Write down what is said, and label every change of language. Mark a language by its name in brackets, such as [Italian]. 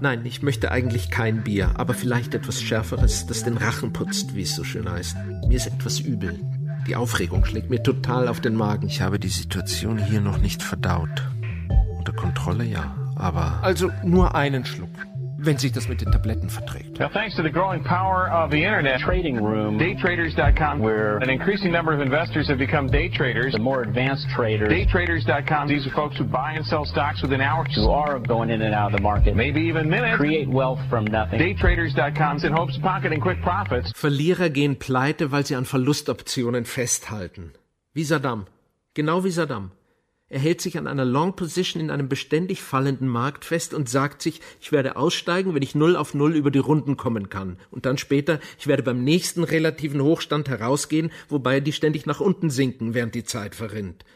[German] Nein, ich möchte eigentlich kein Bier, aber vielleicht etwas Schärferes, das den Rachen putzt, wie es so schön heißt. Mir ist etwas übel. Die Aufregung schlägt mir total auf den Magen. Ich habe die Situation hier noch nicht verdaut. Unter Kontrolle ja, aber... Also nur einen Schluck. wenn sich das mit den Tabletten verträgt. [English] Now, thanks to the growing power of the internet, trading room, daytraders.com, where an increasing number of investors have become day traders, the more advanced traders, daytraders.com, these are folks who buy and sell stocks within hours, who are going in and out of the market, maybe even minutes, create wealth from nothing, daytraders.com, in hopes of pocketing quick profits. [German] Verlierer gehen pleite, weil sie an Verlustoptionen festhalten. Wie Saddam. Genau wie Saddam. Er hält sich an einer Long Position in einem beständig fallenden Markt fest und sagt sich, ich werde aussteigen, wenn ich 0-0 über die Runden kommen kann. Und dann später, ich werde beim nächsten relativen Hochstand herausgehen, wobei die ständig nach unten sinken, während die Zeit verrinnt.